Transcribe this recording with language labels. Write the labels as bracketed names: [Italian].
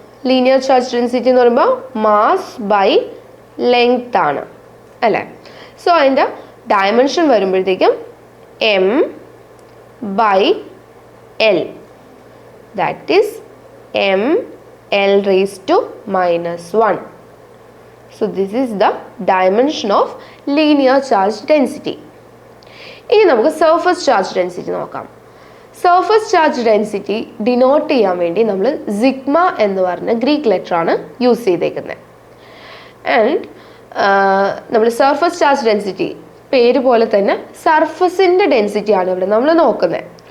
[Malayalam] Linear charge density എന്ന് പറയുമ്പോൾ mass by length ആണ് അല്ലേ. സോ അതിൻ്റെ ഡയമെൻഷൻ വരുമ്പോഴത്തേക്കും [English] M by L, that is ml raised to -1. So this is the dimension of linear charge density. [Malayalam] ഇനി നമുക്ക് surface charge density നോക്കാം. Surface charge density denote ചെയ്യാൻ വേണ്ടി നമ്മൾ സിഗ്മ എന്ന് പറഞ്ഞ ഗ്രീക്ക് ലെറ്റർ ആണ് യൂസ് ചെയ്തേക്കുന്നത്. ആൻഡ് നമ്മൾ സർഫസ് ചാർജ് ഡെൻസിറ്റി പേര് പോലെ തന്നെ സർഫസിൻ്റെ ഡെൻസിറ്റിയാണ് ഇവിടെ നമ്മൾ നോക്കുന്നത്.